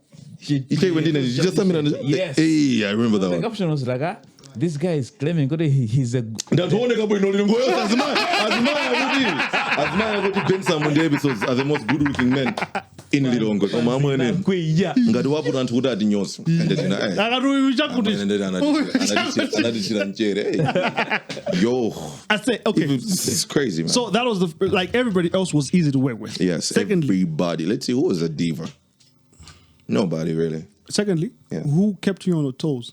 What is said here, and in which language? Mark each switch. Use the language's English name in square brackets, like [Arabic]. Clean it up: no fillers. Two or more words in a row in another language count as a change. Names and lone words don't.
[English] You just tell me that. Yes. Hey, I remember that one. The caption was like, this guy is claiming he's a. That's one nigga boy. No, as man, I go to Bensam on the Episodz as the most good-looking men in the Lidongo. Oh, my man. Ngadu wapu na ntukuda adi nyoso. And then yo. I say okay. It's crazy, man. So that was like everybody else was easy to work with. Yes. Secondly, everybody. Let's see who was a diva. Nobody really. Secondly, who kept you on your toes?